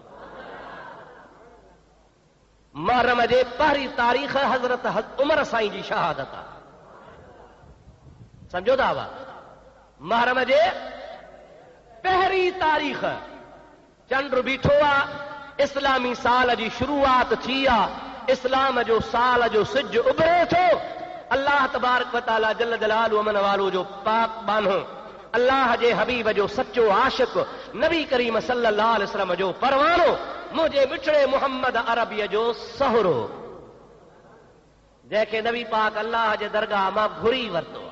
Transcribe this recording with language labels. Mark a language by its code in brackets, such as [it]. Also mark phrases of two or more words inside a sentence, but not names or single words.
[sd] मुहर्रम जे पहिरीं तारीख़ हज़रत उमर साईं जी शहादत आहे। सम्झो था? मुहर्रम जे पहिरीं तारीख़ चंड बीठो आहे, इस्लामी साल जी शुरूआत थी आहे, इस्लाम जो साल जो सिज उभरे थो। [ar] الله تبارك وتعالى جل جلاله [sd] अमन वालो जो पाक बानो, अल्लाह जे हबीब जो सच्चो आशिक, नबी करीम [ar] صلى الله عليه وسلم [sd] जो परवानो, मुझे मिठड़े मोहम्मद अरबीअ जो सहरो, जंहिंखे नबी पाक अल्लाह जे दरगाह मां घुरी वरितो आहे।